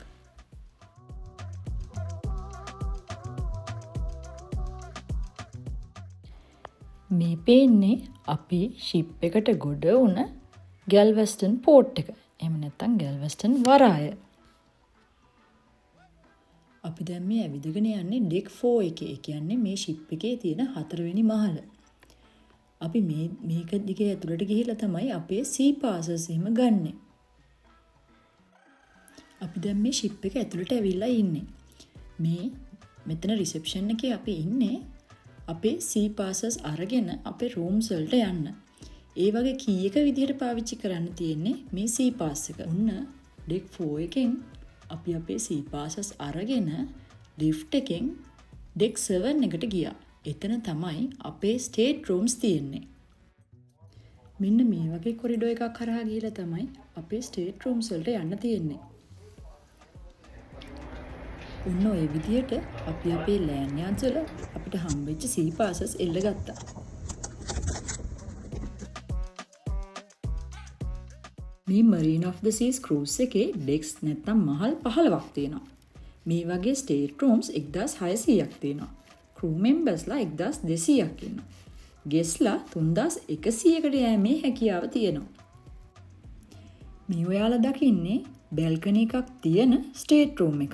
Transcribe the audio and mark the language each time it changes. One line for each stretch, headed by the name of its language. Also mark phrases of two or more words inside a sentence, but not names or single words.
Sinhala: මේ පේන්නේ අපි ship එකට ගොඩ වුණ ගැල්වස්ටන් පෝර්ට් එක. එහෙම නැත්නම් ගැල්වස්ටන් වරාය. අපි දැන් මේ ඇවිදගෙන යන්නේ ඩෙක් 4 එකේ. ඒ කියන්නේ මේ ෂිප් එකේ තියෙන 4වෙනි මහල. අපි මේක දිගේ ඇතුළට ගිහිල්ලා තමයි අපේ
English: sea passes
Sinhala: එහෙම ගන්නෙ. අපි දැන් මේ ෂිප් එක ඇතුළට ඇවිල්ලා ඉන්නේ. මෙතන රිසෙප්ෂන් එකේ අපි ඉන්නේ අපේ
English: sea passes
Sinhala: අරගෙන අපේ rooms වලට යන්න. ඒ වගේ කීයක විදිහට පාවිච්චි කරන්න තියෙන්නේ මේ
English: sea pass
Sinhala: එක. ඔන්න ඩෙක් 4 එකෙන් අපි අපේ
English: sea passes
Sinhala: අරගෙන lift එකෙන් ඩෙක් 7 එකට ගියා. එතන තමයි අපේ
English: state rooms
Sinhala: තියෙන්නේ. මෙන්න මේ වගේ කොරිඩෝ එකක් කරා ගිහලා තමයි අපේ
English: state rooms
Sinhala: වලට යන්න තියෙන්නේ. ඔන්න ඔය විදිහට අපි අපේ
English: land yards
Sinhala: වල අපිට හම්බෙච්ච
English: sea passes
Sinhala: එල්ල ගත්තා. මේ Marine of the Seas cruise එකේ ඩෙක්ස් නැත්නම් මහල් 15ක් තියෙනවා. මේ වගේ
English: state rooms
Sinhala: 1600ක් තියෙනවා.
English: crew members
Sinhala: ලා 1200ක් ඉන්නවා. guestලා 3100කට යෑමේ හැකියාව තියෙනවා. මේ ඔයාලා දකින්නේ balcony එකක් තියෙන
English: state room
Sinhala: එකක්.